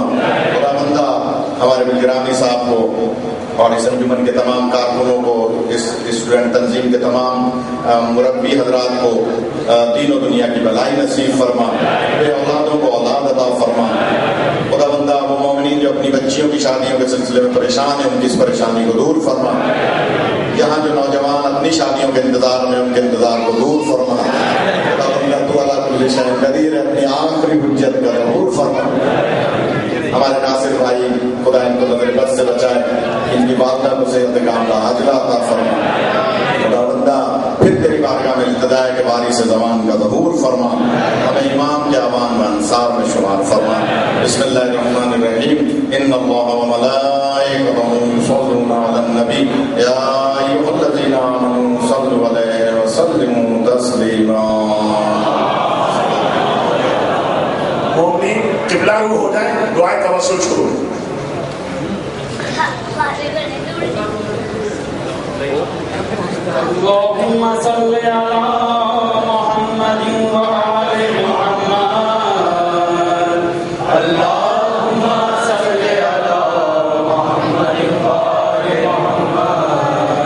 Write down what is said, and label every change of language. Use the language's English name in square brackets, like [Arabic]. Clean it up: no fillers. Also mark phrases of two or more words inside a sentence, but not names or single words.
[Urdu] خدا بندا ہمارے بلگرامی صاحب کو اور اس انجمن کے تمام کارکنوں کو، اس اسٹوڈنٹ تنظیم کے تمام مربی حضرات کو تینوں دنیا کی بھلائی نصیب فرما، بے اولادوں کو اولاد عطا فرما. خدا بندا وہ مومنین جو اپنی بچیوں کی شادیوں کے سلسلے میں پریشان ہے، ان کی اس پریشانی کو دور فرما. یہاں جو نوجوان اپنی شادیوں کے انتظار میں، ان کے انتظار کو دور فرما. خدا بندا تو [Arabic] على كل شيء قدير [Urdu] ہے، اپنی آخری حجت کا ظہور فرما. ہمارے ناصر بھائی خدا ان کو نظر بد سے بچائے، ان کی والدہ کو صحت کاملہ عاجلہ عطا فرما. خدا بندا پھر تیری بارگاہ میں التجا کے باری سے زبان کا ظہور فرما، ہمیں امام کے اعوان میں انصار میں شمار فرما. [Arabic] بسم الله الرحمن الرحيم، إن الله وملائكته يصلون على النبي يا أيها الذين آمنوا صلوا عليه وسلموا تسليما. [Urdu] مومنین قبلہ رو ہو جائے، دعائے توسل شروع. [Arabic] اللهم صل على محمد وآل محمد. اللهم صل على محمد وآل محمد.